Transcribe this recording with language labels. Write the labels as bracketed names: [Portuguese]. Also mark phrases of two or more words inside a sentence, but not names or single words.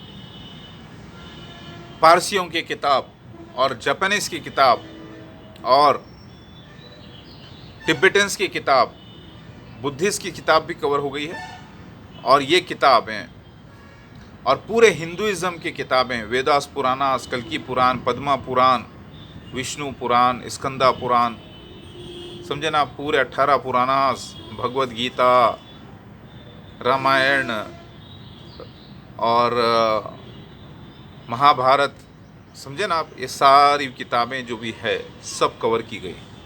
[Urdu] پارسیوں کی کتاب، اور جاپانیز کی کتاب، اور ٹبیٹنس کی کتاب، بدھسٹ کی کتاب بھی کور ہو گئی ہے. اور یہ کتابیں اور پورے ہندوازم کی کتابیں، ویداس، پراناس، کلکی پران، پدما پران، وشنو پران، اسکندا پران. سمجھے نا؟ پورے 18 پراناس، بھگوت گیتا، رامائن اور مہابھارت. سمجھے نا آپ؟ یہ ساری کتابیں جو بھی ہے سب کور کی گئی.